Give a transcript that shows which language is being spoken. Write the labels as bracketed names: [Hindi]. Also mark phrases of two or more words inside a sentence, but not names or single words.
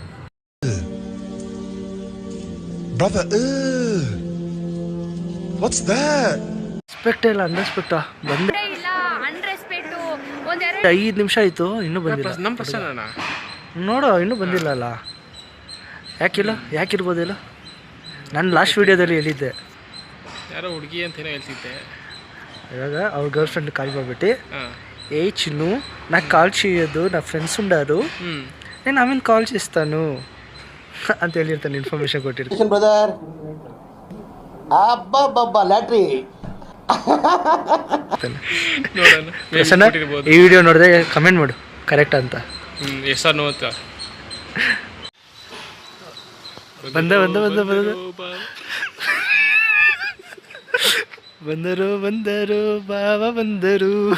[Kannada] ಎಕ್ಸ್ಪೆಕ್ಟ್ ಇಲ್ಲ ಅನ್ನಿಸ್ಬಿಟ್ಟು ಬಂದೆ. 5 ನಿಮಿಷ ಆಯಿತು, ಇನ್ನೂ ಬಂದಿಲ್ಲ. ನಮ್ಮ ಪ್ರಶ್ನೆ ನೋಡು, ಇನ್ನೂ ಬಂದಿಲ್ಲ ಅಲ್ಲ. ಯಾಕಿರ್ಬೋದಿಲ್ಲ? ನಾನು ಲಾಸ್ಟ್ ವೀಡಿಯೋದಲ್ಲಿ ಹೇಳಿದ್ದೆ, ಯಾರೋ ಹುಡುಗಿ ಅಂತೇನೋ ಹೇಳ್ತಿದ್ದೆ. [Telugu] ఇలాగ ಅವ್ರ గర్ల్ ఫ్రెండ్ కాల్ ಮಾಡ್ಬಿಟ್ಟು ఏ చిన్ను నాకు కాల్ చేయొద్దు, నా ఫ్రెండ్స్ ఉండారు, నేను ఆమెను కాల్ చేస్తాను [Kannada] ಅಂತ ಹೇಳಿರ್ತಾನೆ. ಇನ್ಫಾರ್ಮೇಶನ್ ಕೊಟ್ಟಿರ್ತಾನೆ. ಬ್ರದರ್ ಅಬ್ಬಬ್ಬಬ್ಬ ಲ್ಯಾಟ್ರಿ. ಈ ವಿಡಿಯೋ ನೋಡಿದ್ರೆ ಕಮೆಂಟ್ ಮಾಡು ಕರೆಕ್ಟ್ ಅಂತ. ಹೆಸರು ಅಂತ ಬಂದರು ಬಾವ ಬಂದರು.